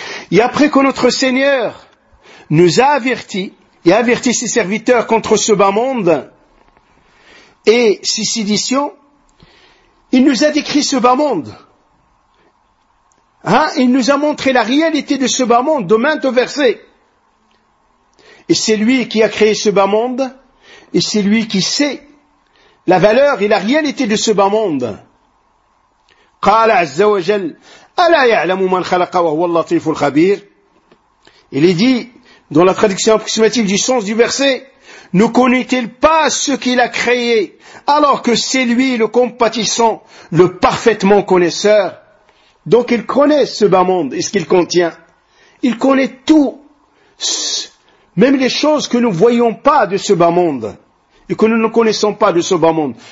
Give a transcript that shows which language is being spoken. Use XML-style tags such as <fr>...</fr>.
<fr>Et après que notre Seigneur nous a avertis et averti ses serviteurs contre ce bas monde et ses séditions, il nous a décrit ce bas monde. Hein? Il nous a montré la réalité de ce bas monde de maintes versets. Et c'est lui qui a créé ce bas monde et c'est lui qui sait la valeur et la réalité de ce bas monde.</fr> <ar>قال عز وجل ألا يعلم من خلق وهو اللطيف الخبير.</ar> <fr>Il est dit dans la traduction approximative du sens du verset, ne connaît-il pas ce qu'il a créé alors que c'est lui le compatissant, le parfaitement connaisseur. Donc il connaît ce bas monde et ce qu'il contient. Il connaît tout, même les choses que nous ne voyons pas de ce bas monde et que nous ne connaissons pas de ce bas monde.</fr>